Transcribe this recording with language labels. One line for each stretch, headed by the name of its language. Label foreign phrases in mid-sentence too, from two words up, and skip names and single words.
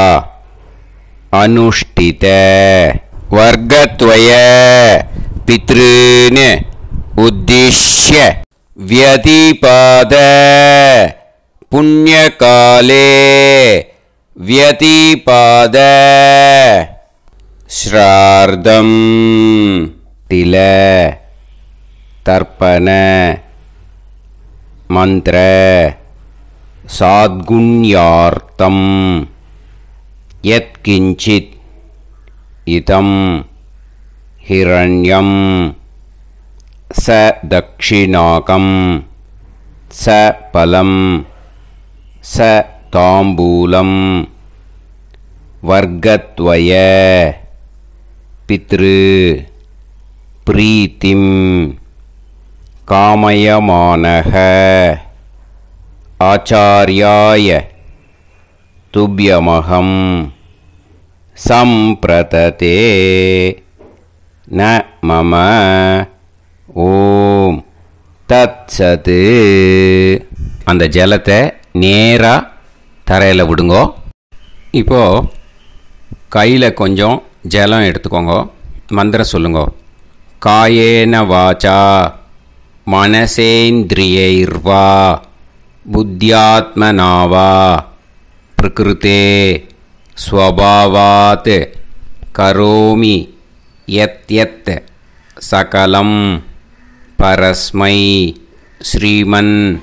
Sanskrit: அனுஷ்டித வர்க்கத்வய பித்ருன் உத்திஷ்ய வியதிபாத புண்ணியகாலே வியதிபாத ஸ்ரார்தம் தில தர்ப்பண மந்திர சாத்குண்யார்த்தம் யத்கிஞ்சித் இதம் ஹிரண்யம் स दक्षिणाकं स फलं स ताम्बूलं वर्गत्वय पितृ प्रीतिं कामयमानः आचार्याय तुभ्यमहं सम्प्रतते न मम ஓம் தத்சத்.
Tamil: அந்த ஜலத்தை நேராக தரையில் விடுங்கோ. இப்போது கையில் கொஞ்சம் ஜலம் எடுத்துக்கோங்க. மந்திரம் சொல்லுங்க.
Sanskrit: காயேன வாச்சா மனசேந்திரியைர்வா புத்தியாத்மனாவா பிரகிருதே ஸ்வபாவாத் கரோமி யத் யத் சகலம் பரஸ்மை ஸ்ரீமன்